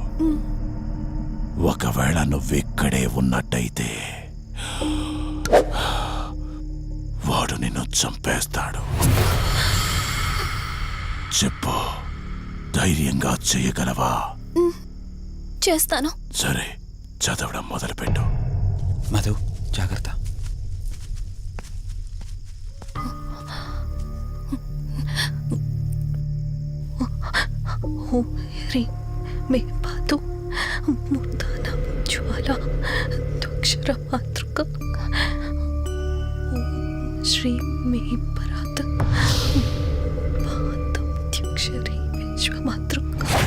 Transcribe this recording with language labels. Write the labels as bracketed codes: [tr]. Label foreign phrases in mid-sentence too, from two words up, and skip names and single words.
[te] ఒకవేళ నువ్విక్కడే ఉన్నట్టయితే వాడు నిన్ను చంపేస్తాడు. చెప్పు, ధైర్యంగా చేయగలవా? చేస్తాను. సరే, చదవడం మొదలుపెట్టు. మధు, జాగ్రత్త. [sa] ह्रीं मे पातु मूर्धानां ज्वाला द्वक्षरमातृका. श्रीं मे परात पादमध्यक्षरी विश्वमातृका.